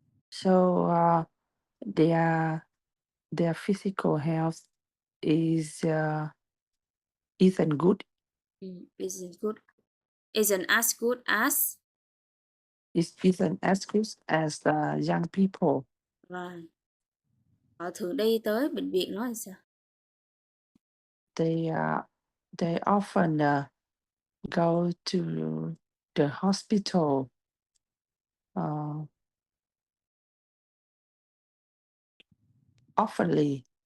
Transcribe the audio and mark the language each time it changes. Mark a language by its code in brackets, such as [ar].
[en] So their physical health isn't good. Isn't good. Isn't as good as. Isn't as good as the young people. Right. [vi] Họ thường đi tới bệnh viện nói là sao? [en] They often go to the hospital oftenly.